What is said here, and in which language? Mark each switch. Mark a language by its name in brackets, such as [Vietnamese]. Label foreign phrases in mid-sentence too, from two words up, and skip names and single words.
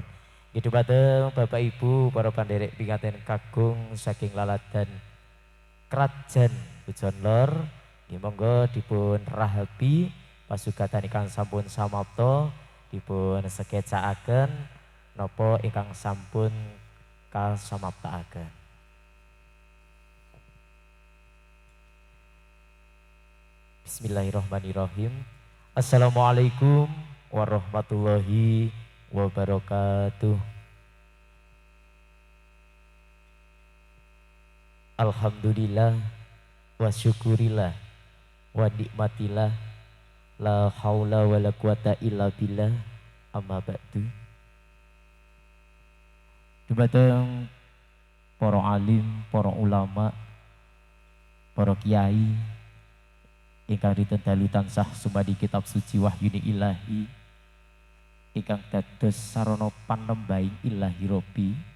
[Javanese] Nggih dumateng Bapak Ibu para pandherek pinganten kagung saking laladan Krajan Pujon Lor, nggih monggo dipun rahabi pasugatan ingkang sampun samapta dipun sekecakaken napa ingkang sampun kasamaptaaken. [Arabic] بسم الله الرحمن الرحيم. السلام عليكم ورحمة الله وبركاته. الحمد لله وشكر الله ونعمة الله لا حول ولا قوة إلا بالله أما بعد. [Javanese] Dumateng para alim, para ulama, para kiai ingkang ditendalu tansah sumadi kitab suci wahyuni ilahi ingkang dados sarana panembahing [Arabic] إلهي ربي.